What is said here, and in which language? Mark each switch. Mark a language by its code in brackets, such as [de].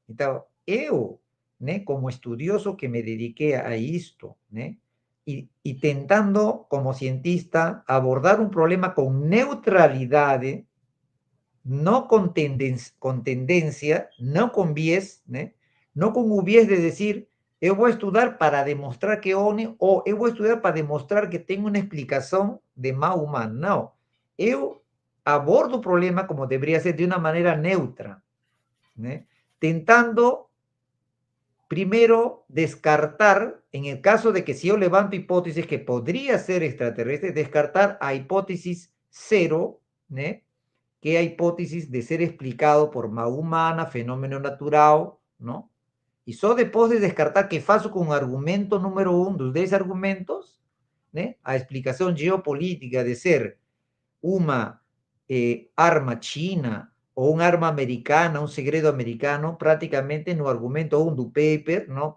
[pt] Então, eu, né, como estudioso que me dediquei a isto, né, e tentando, como cientista, abordar um problema com neutralidade, não com tendência, não com viés, né, não com o viés de dizer eu vou estudar para demonstrar que é OVNI ou eu vou estudar para demonstrar que tem uma explicação de mal humano. Não. Eu abordo o problema como [es] debería ser de una manera neutra, ¿no? Tentando primero descartar, en el caso de que si yo levanto hipótesis que podría ser extraterrestre, descartar a hipótesis cero, ¿no? Que es hipótesis de ser explicado por má humana, fenómeno natural, ¿no? [pt] Y só depois de descartar que faço com o argumento número 1 dos 10 argumentos, né? A explicação geopolítica de ser uma arma china ou uma arma americana, um segredo americano, praticamente no argumento 1 do paper, não?